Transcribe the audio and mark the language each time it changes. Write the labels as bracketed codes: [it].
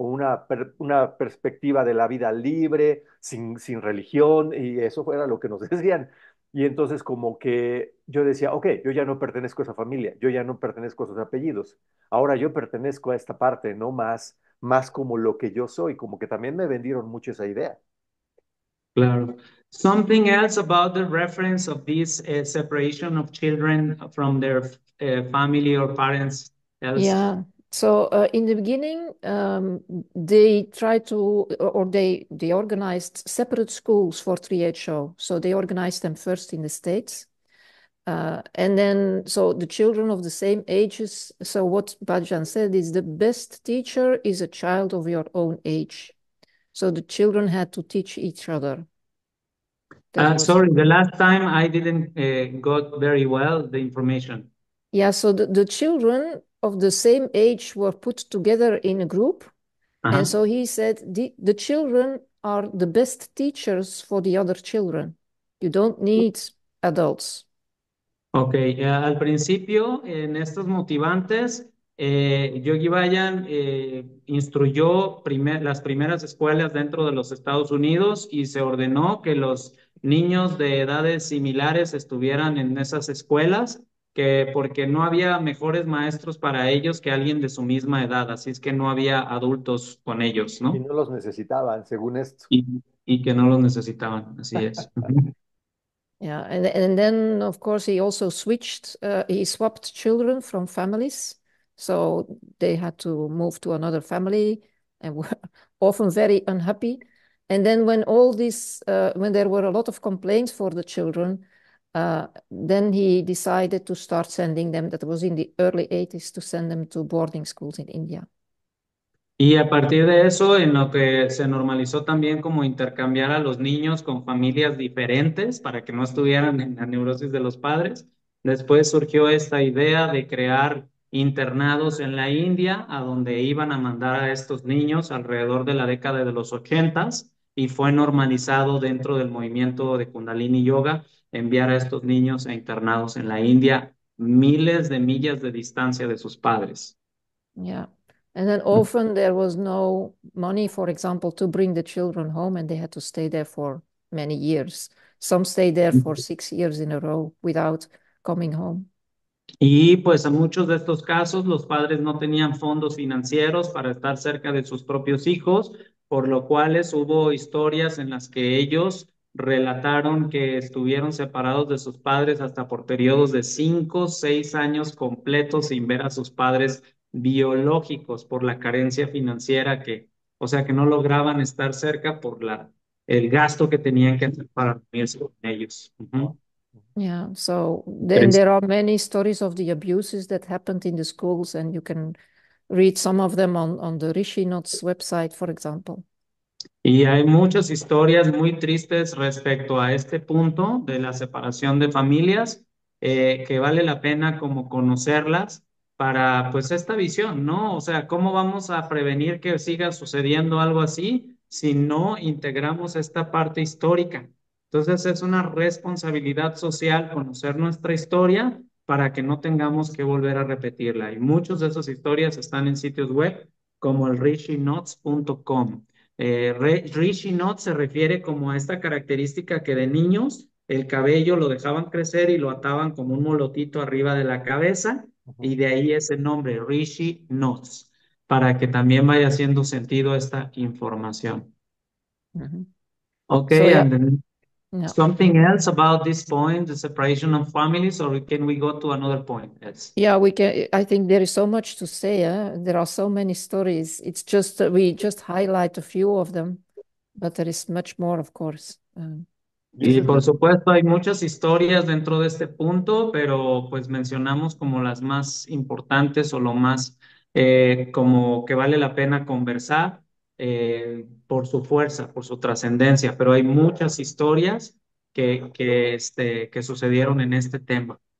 [es] Con una perspectiva de la vida libre, sin religión, y eso era lo que nos decían. Y entonces como que yo decía, ok, yo ya no pertenezco a esa familia, yo ya no pertenezco a esos apellidos, ahora yo pertenezco a esta parte, ¿no? Más como lo que yo soy, como que también me vendieron mucho esa idea. Claro. [en] Something else about the reference of this separation of children from their family or parents else? Yeah. So in the beginning, they tried to, or they organized separate schools for 3HO. So they organized them first in the States. And then, so the children of the same ages. So what Bhajan said is the best teacher is a child of your own age. So the children had to teach each other. That was, Sorry, the last time I didn't got very well the information. yeah. So the children of the same age were put together in a group. And so he said, the children are the best teachers for the other children. You don't need adults. [es] Ok, al principio en estos motivantes, Yogi Bayan instruyó las primeras escuelas dentro de los Estados Unidos y se ordenó que los niños de edades similares estuvieran en esas escuelas, que porque no había mejores maestros para ellos que alguien de su misma edad, así es que no había adultos con ellos, Y ¿no? no los necesitaban, según esto. Y que no los necesitaban, así es. [en] Yeah, and then of course he swapped children from families, so they had to move to another family and were often very unhappy. And then when there were a lot of complaints for the children, then he decided to start sending them, that was in the early 80s, to send them to boarding schools in India. [es] Y a partir de eso, en lo que se normalizó también como intercambiar a los niños con familias diferentes para que no estuvieran en la neurosis de los padres, después surgió esta idea de crear internados en la India, a donde iban a mandar a estos niños alrededor de la década de los ochentas, y fue normalizado dentro del movimiento de Kundalini Yoga enviar a estos niños a internados en la India, miles de millas de distancia de sus padres. [en] Yeah. And then often there was no money, for example, to bring the children home, and they had to stay there for many years. Some stayed there for 6 years in a row without coming home. [es] Y pues en muchos de estos casos los padres no tenían fondos financieros para estar cerca de sus propios hijos, por lo cual hubo historias en las que ellos relataron que estuvieron separados de sus padres hasta por periodos de 5, 6 años completos sin ver a sus padres biológicos por la carencia financiera o sea, que no lograban estar cerca por el gasto que tenían que hacer para reunirse con ellos. Ujú. [en] Yeah, so then there are many stories of the abuses that happened in the schools, and you can read some of them on the Rishi Notes website, for example. [es] Y hay muchas historias muy tristes respecto a este punto de la separación de familias, que vale la pena como conocerlas para pues esta visión, ¿no? O sea, ¿cómo vamos a prevenir que siga sucediendo algo así si no integramos esta parte histórica? Entonces es una responsabilidad social conocer nuestra historia para que no tengamos que volver a repetirla. Y muchas de esas historias están en sitios web como el rishinotes.com. Rishi Knot se refiere como a esta característica que de niños el cabello lo dejaban crecer y lo ataban como un molotito arriba de la cabeza, y de ahí ese nombre, Rishi Knots, para que también vaya haciendo sentido esta información. [en] So Okay, yeah, and then yeah. something else about this point, the separation of families, or can we go to another point? Yes. Yeah, we can. I think there is so much to say. There are so many stories. It's just we just highlight a few of them, but there is much more, of course. [es] Y Dices por supuesto hay muchas historias dentro de este punto, pero pues mencionamos como las más importantes o lo más como que vale la pena conversar por su fuerza, por su trascendencia, pero hay muchas historias que sucedieron en este tema.